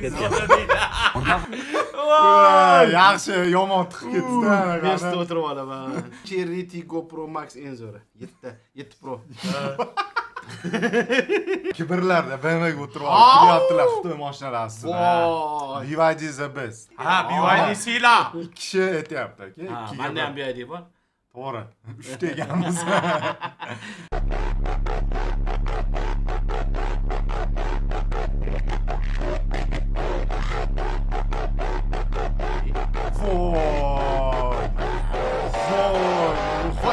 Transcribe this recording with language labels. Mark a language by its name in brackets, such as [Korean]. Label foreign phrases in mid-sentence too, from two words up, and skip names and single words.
[Uzbek] Yaxshi, yomon tiqib ketdi-da. Mesda o'tirib olaman. Cherry Go Pro Max eng zo'ri. 7 Pro. Kibrlarda BMW ga o'tirib olib kelyaptilar Xitoy mashinalari ustida. Voy. [English] BYD is the best. [Uzbek] Ha, BYD sila. 2 kishi aytyapti aka. Menda ham BYD bor. To'g'ri. 3 ta ekanmiz. Voy.